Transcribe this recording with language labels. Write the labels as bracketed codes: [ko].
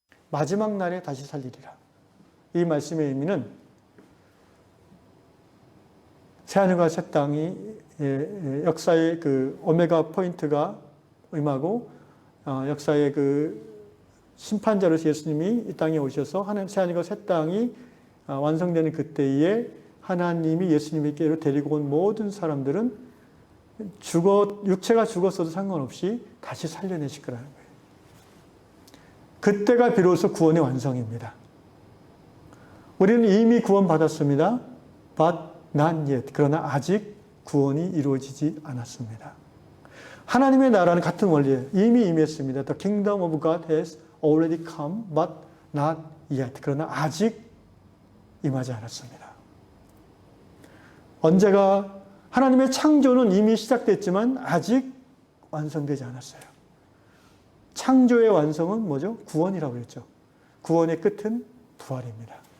[ko] 마지막 날에 다시 살리리라. 이 말씀의 의미는 새하늘과 새 땅이 역사의 오메가 포인트가 임하고 역사의 심판자로서 예수님이 이 땅에 오셔서 새하늘과 새 땅이 완성되는 그때에 하나님이 예수님께로 데리고 온 모든 사람들은 육체가 죽었어도 상관없이 다시 살려내실 거라는 거예요. 그때가 비로소 구원의 완성입니다. 우리는 이미 구원받았습니다. [en] But not yet. [ko] 그러나 아직 구원이 이루어지지 않았습니다. 하나님의 나라는 같은 원리예요. 이미 임했습니다. [en] The kingdom of God has already come, but not yet. [ko] 그러나 아직 임하지 않았습니다. 언제가 하나님의 창조는 이미 시작됐지만 아직 완성되지 않았어요. 창조의 완성은 뭐죠? 구원이라고 그랬죠. 구원의 끝은 부활입니다.